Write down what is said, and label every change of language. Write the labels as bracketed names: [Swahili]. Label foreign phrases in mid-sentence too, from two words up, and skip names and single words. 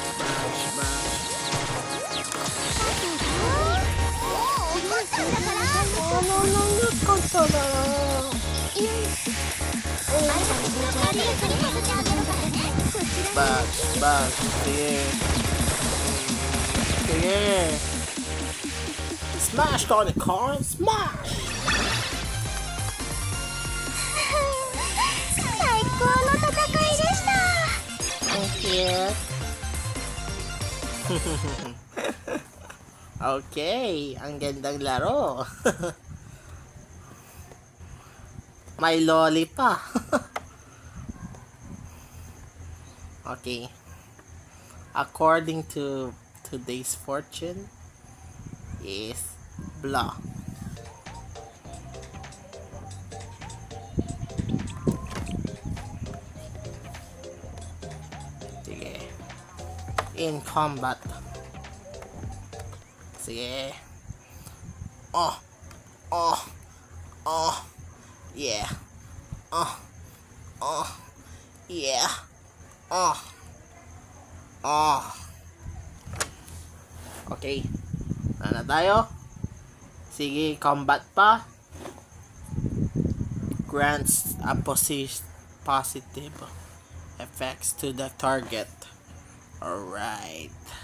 [English] Bash. [Filipino] Sige. Smash, Unicorn! [English] Smash! [Japanese] 最高の戦いでした [English] Thank you. [Filipino] Okay, ang gandang laro. May loli pa. [English] Okay. According to today's fortune is blah. [Filipino] Sige. [English] In combat. Sige. Oh. Yeah. Yeah. Okay. [Filipino] Ano na tayo? Sige, combat pa. [English] Grants a positive effects to the target. Alright.